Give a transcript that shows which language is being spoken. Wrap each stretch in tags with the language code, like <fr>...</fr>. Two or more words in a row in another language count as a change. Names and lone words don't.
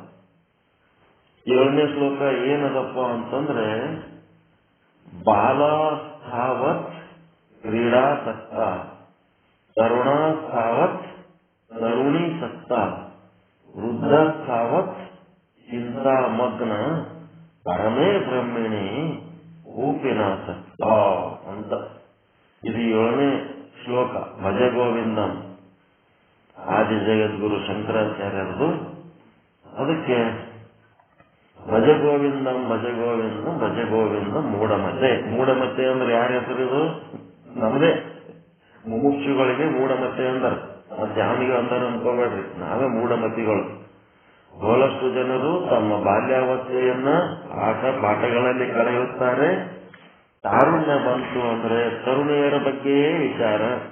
<kn>7ನೇ ಶ್ಲೋಕ ಏನದಪ್ಪ ಅಂತಂದ್ರೆ</kn> <sa>ಬಾಲಾಸ್ಥಾವತ್ ಕ್ರೀಡಾಸಕ್ತ ತರುಣಾಸ್ಥಾವತ್ ತರುಣೀಸಕ್ತ ವೃದ್ಧಾಸ್ಥಾವತ್ ಚಿಂತಾಮಗ್ನ ಪರಮೇ ಬ್ರಹ್ಮಿಣಿ ಊಪಿನಾಸಕ್ತ ಅಂತ.</sa> <kn>ಇದು 7ನೇ ಶ್ಲೋಕ ಭಜ ಗೋವಿಂದಂ ಆದಿ ಜಗದ್ಗುರು ಶಂಕರಾಚಾರ್ಯರದು.</kn> <sa>ಅದಕ್ಕೆ ಭಜ ಗೋವಿಂದಂ ಭಜ ಗೋವಿಂದಂ ಭಜ ಗೋವಿಂದಂ ಮೂಢಮತೆ.</sa> <kn>ಮೂಢಮತೆ ಅಂದ್ರೆ ಯಾರ ಹೆಸರಿದು? ನಮ್ದೇ ಮುಮುಕ್ಷುಗಳಿಗೆ ಮೂಢಮತೆ ಅಂದಾರ. ಮತ್ತೆ ಯಾಮಿಗೆ ಅಂದಾರ ಅನ್ಕೋಬೇಡ್ರಿ, ನಾವೇ ಮೂಢಮತಿಗಳು. ಬಹಳಷ್ಟು ಜನರು ತಮ್ಮ ಬಾಲ್ಯಾವಸ್ಥೆಯನ್ನ ಆಟ ಪಾಠಗಳಲ್ಲಿ ಕಳೆಯುತ್ತಾರೆ. ತಾರುಣ್ಯ ಬಂತು ಅಂದ್ರೆ ತರುಣಿಯರ ಬಗ್ಗೆಯೇ ವಿಚಾರ.</kn>